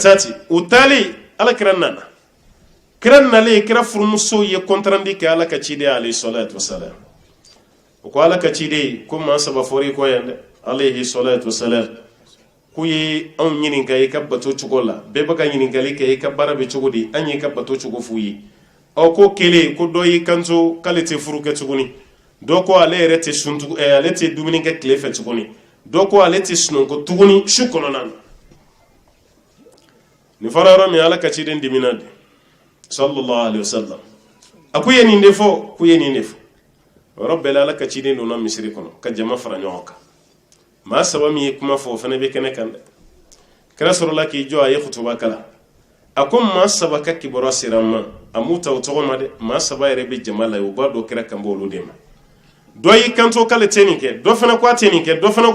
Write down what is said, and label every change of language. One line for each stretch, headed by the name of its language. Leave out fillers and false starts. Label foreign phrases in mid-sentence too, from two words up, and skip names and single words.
Bambara: taa ten u taalen Ala kɛra nana kira nalen kira furumusow ye kɔntarandi kɛ Ala ka ciden
Arabic: عليه الصلاة والسلام
Bambara: o ko Ala ka ciden ko maa saba fɔra i kɔ yan dɛ
Arabic: عليه الصلاة والسلام
Bambara: k'u ye anw ɲininka i ka bato cogo la bɛɛ bɛ ka ɲininkali kɛ i ka baara bɛ cogo di an ye i ka bato cogo f'u ye ko kelen ko dɔ y'i kanto k'ale tɛ furu kɛ tuguni dɔ ko ale yɛrɛ tɛ ale tɛ dumuni kɛ tile fɛ tuguni dɔ ko ale tɛ sunɔgɔ tuguni su kɔnɔna na nin fɔra yɔrɔ min Ala ka ciden dimina de
Arabic: صلى الله عليه وسلم
Bambara: a ko ye nin de fɔ ko ye nin de fɔ o yɔrɔ bɛɛ la Ala ka ciden donna misiri kɔnɔ ka jama fara ɲɔgɔn kan maa saba min ye kuma fɔ o fana bɛ kɛnɛ kan dɛ kira sɔrɔla k'i jɔ a ye kutuba kala a ko maa saba ka kibaruya sera n ma a m'u ta o tɔgɔ ma dɛ maa saba yɛrɛ bɛ jama la u b'a dɔn kira kan bɔ olu de ma dɔ y'i kanto k'ale tɛ nin kɛ dɔ fana ko a tɛ nin kɛ dɔ fana